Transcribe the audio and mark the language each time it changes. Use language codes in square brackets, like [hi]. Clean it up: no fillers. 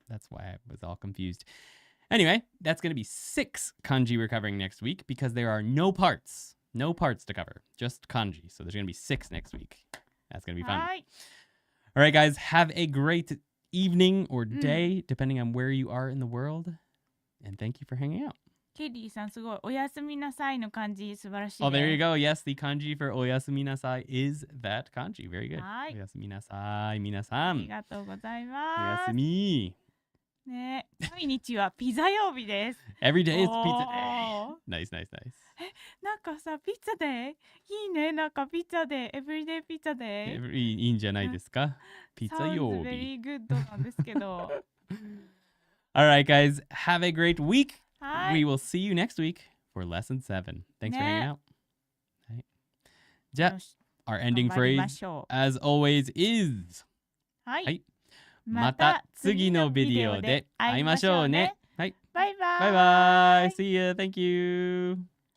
[en] That's why I was all confused. Anyway, that's going to be 6 kanji we're covering next week because there are no parts to cover, just kanji. So there's going to be 6 next week. That's going to be fun. [ja] はい。 [en] All right, guys, have a great evening or day, depending on where you are in the world. And thank you for hanging out. [ja] ケリーさんすごい。おやすみなさいの漢字素晴らしい。 [en] Oh, there you go. Yes, the kanji for oyasumi nasai is that kanji. Very good. [ja] はい。 Oyasumi nasai, 皆さん。ありがとうございます。 Oyasumi. ね、毎日はピザ曜日です。 [en] Every day is pizza day. Nice, nice, nice. [ja] なんかさ、ピザデーいいね。なんかピザデー、エブリデイピザデー。いいんじゃないですか？ピザ曜日。 [en] Sounds very good [ja] なんですけど。 [en] All right, guys. Have a great week. [ja] はい。 [en] We will see you next week for lesson 7. Thanks for hanging out. [ja] はい。じゃあ、 [en] our ending [ja] 頑張りま [en] phrase, [ja] しょ [en] as always, is [ja] う。はい。はい。また次のビデオで会いましょうね。はい。バイバイ。 [en] バイバイ。See you. Thank you.